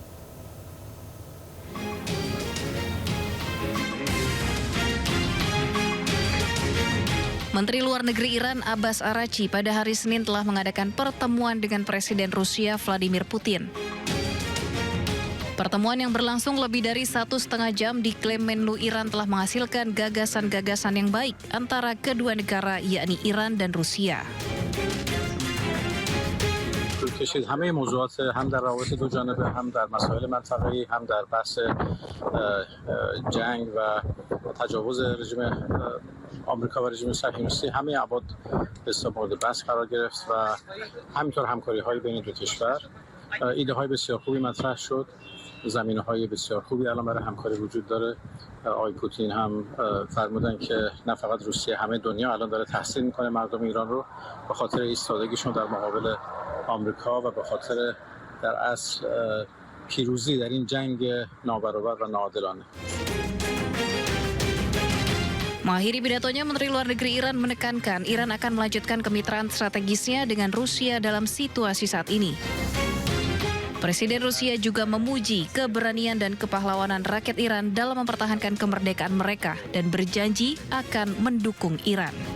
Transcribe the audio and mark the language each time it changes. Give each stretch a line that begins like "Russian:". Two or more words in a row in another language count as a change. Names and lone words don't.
Indonesian: Menteri Luar Negeri Iran Abbas Araghchi pada hari Senin telah mengadakan pertemuan dengan Presiden Rusia Vladimir Putin. Pertemuan yang berlangsung lebih dari 1,5 jam diklaim Menlu Iran telah menghasilkan gagasan-gagasan yang baik antara kedua negara yakni Iran dan Rusia.
Persian: کشید همه موضوعات هم در روابط دو جانبه هم در مسائل منطقه‌ای هم در بحث جنگ و تجاوز رژیم آمریکا و رژیم صهیونیستی همه ابعاد به مورد بحث قرار گرفت و همینطور همکاری‌های بین دو کشور ایده‌های بسیار خوبی مطرح شد زمینه‌های بسیار خوبی الان برای همکاری وجود داره آقای پوتین هم فرمودن که نه فقط روسیه همه دنیا الان داره تحسین میکنه مردم ایران رو به خاطر ایستادگیشون در مقابل آمریکا و به خاطر در اصل پیروزی در این جنگ نابرابر و ناعادلانه.
Indonesian: Mengakhiri pidatonya, Menteri Luar Negeri Iran menekankan Iran akan melanjutkan kemitraan strategisnya dengan Rusia dalam situasi saat ini. Presiden Rusia juga memuji keberanian dan kepahlawanan rakyat Iran dalam mempertahankan kemerdekaan mereka dan berjanji akan mendukung Iran.